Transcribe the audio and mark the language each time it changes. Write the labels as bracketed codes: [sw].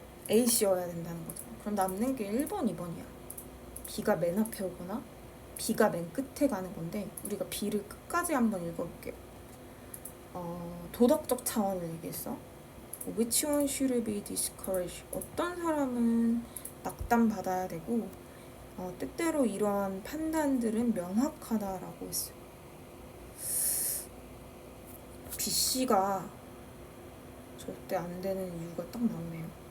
[ko] AC여야 된다는 거죠. 그럼 남는 게 1번, 2번이야. B가 맨 앞에 오거나 B가 맨 끝에 가는 건데 우리가 B를 끝까지 한번 읽어볼게요. 도덕적 차원을 얘기했어. [en] Which one should be discouraged? [ko] 어떤 사람은 낙담받아야 되고 때때로 이러한 판단들은 명확하다라고 했어요. B씨가 절대 안 되는 이유가 딱 나오네요.